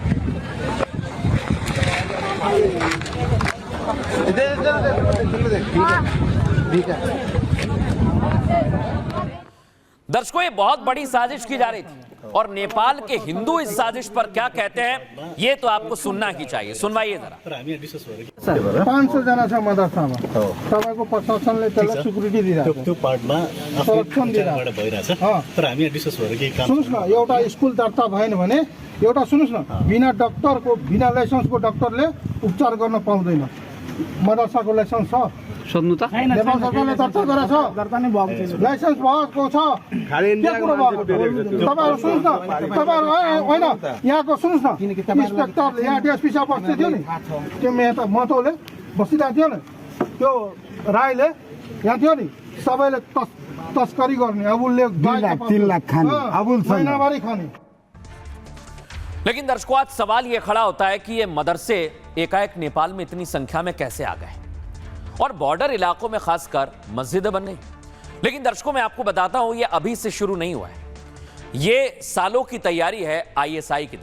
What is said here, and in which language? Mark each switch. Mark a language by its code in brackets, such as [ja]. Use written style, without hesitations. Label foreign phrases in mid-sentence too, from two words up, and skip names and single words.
[hi] दर्शकों, ये बहुत बड़ी साजिश की जा रही थी और नेपाल के हिंदू इस साजिश पर क्या कहते हैं ये तो आपको सुनना ही चाहिए। सुनवाइए जरा। [ne] 500 जना छ मदरसामा, तपाईको प्रशासनले त्यसलाई सिक्युरिटी दिइरहेको त्यो पार्टमा संरक्षण दिइरहेको भइरहेछ। तर हामी डिस्कस भएर केही काम सुन्नुस् न, एउटा स्कुल दर्ता भएन भने एउटा सुन्नुस् न, बिना डाक्टरको बिना लाइसेन्सको डाक्टरले उपचार गर्न पाउँदैन। मदरसाको लाइसेन्स छ सोध्नु त नेपाल सरकारले दर्ता गरेछ, दर्ता नै भएको छैन, लाइसेन्स भएको छ। के कुरो भएको तपाईहरु सुन्नुस् न, तपाईहरु होइन यहाँको सुन्नुस् न, इन्स्पेक्टरले यहाँ डिएसपी साहब बस्दै थियो नि, त्यो मेहता महतोले बसिरहेको थियो नि, त्यो राईले यहाँ थियो नि, सबैले तस्करी गर्ने, अब उसले 2 लाख खाने, अब महिनावारी खाने। [hi] लेकिन दर्शकों, आज सवाल यह खड़ा होता है कि ये मदरसे एकाएक नेपाल में इतनी संख्या में कैसे आ गए और बॉर्डर इलाकों में खासकर मस्जिदें बन गई। लेकिन दर्शकों, मैं आपको बताता हूं, ये अभी से शुरू नहीं हुआ है, ये सालों की तैयारी है आईएसआई की।